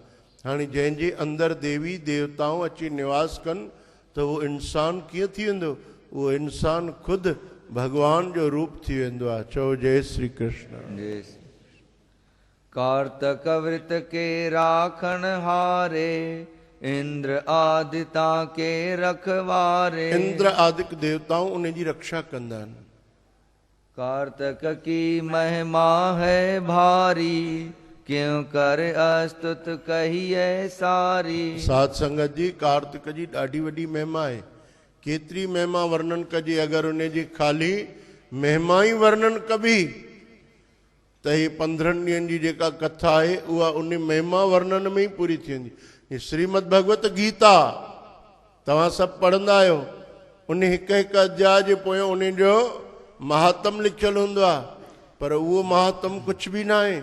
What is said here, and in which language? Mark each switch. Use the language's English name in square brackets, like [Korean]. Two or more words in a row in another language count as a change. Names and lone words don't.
[Sindhi] हाणे जंहिंजे अंदरि देवी देवताऊं अची निवास कनि त उहो इंसानु कीअं थी वेंदो? उहो इंसानु ख़ुदि भगवान जो रूप थी वेंदो आहे। चओ जय श्री कृष्ण। [Hindi] कार्तक व्रत के राखण हारे, इंद्र आदिता के रखवारे। [Sindhi] इंद्र आदिक देवताऊं उन जी रक्षा कंदा आहिनि। [Hindi] कार्तक की महिमा है भारी, क्यों कर अस्तुत कहिए सारी। [Sindhi] साध संगत जी, कार्तिक जी ॾाढी वॾी महिमा आहे। केतिरी महिमा वर्णन कजे, अगरि उन जी ख़ाली महिमा ई वर्णन कबी त ही 15 ॾींहंनि जी जेका कथा आहे उहा उन महिमा वर्णन में ई पूरी थी वेंदी। श्रीमद भगवत गीता तव्हां सभु पढ़ंदा आहियो, उन हिकु हिकु अध्याय जे पोयों उन जो महात्म लिखियलु हूंदो आहे, पर उहो महात्म कुझु बि न आहे।